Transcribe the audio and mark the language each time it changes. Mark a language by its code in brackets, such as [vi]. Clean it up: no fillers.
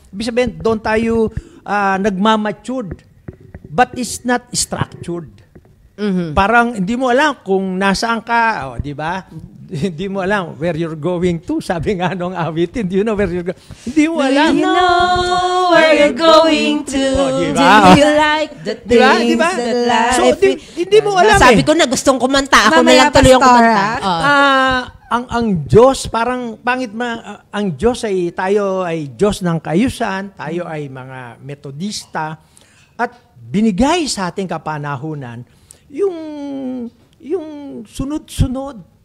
[tl] Ibig sabihin, doon tayo nagmamatured, [en] but it's not structured. [tl] Parang hindi mo alam kung nasaan ka, di ba? Hindi mo alam [en] where you're going to. [tl] Sabi nga nung awitin, [en] do you know where you're going? [tl] Hindi mo alam. [en] Do you know where you're going to? [tl] Diba? [en] Do you like the things that life? [tl] So, hindi mo alam Sabi ko na gustong kumanta. Ako na lang tuloy yung kumanta. Ang Diyos, parang pangit ang Diyos tayo ay Diyos ng kaayusan, tayo ay mga metodista, at binigay sa ating kapanahunan yung sunod-sunod.